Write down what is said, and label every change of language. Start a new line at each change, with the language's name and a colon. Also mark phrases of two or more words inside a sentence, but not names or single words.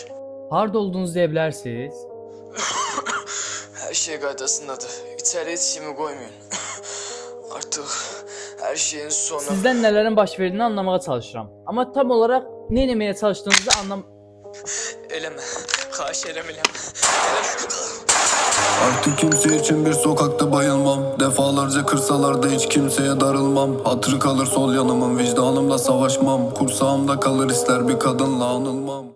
Azerbaijani: Harda olduğunuzu deyə bilərsiniz? Hər şey qaydasındadır. İçəri heç kimi qoymayın. Artıq hər şeyin sonu. Sizdən nələrin baş verdiyini anlamağa çalışıram. Amma tam olaraq nə etməyə çalışdığınızı Eləmə. Xahiş eləmirəm.
Turkish: Artık kimse için bir sokakta bayılmam. Defalarca kırsalar da hiç kimseye darılmam. Hatırı kalır sol yanımın, vicdanımla savaşmam. Kursağımda kalır ister bir kadınla anılmam.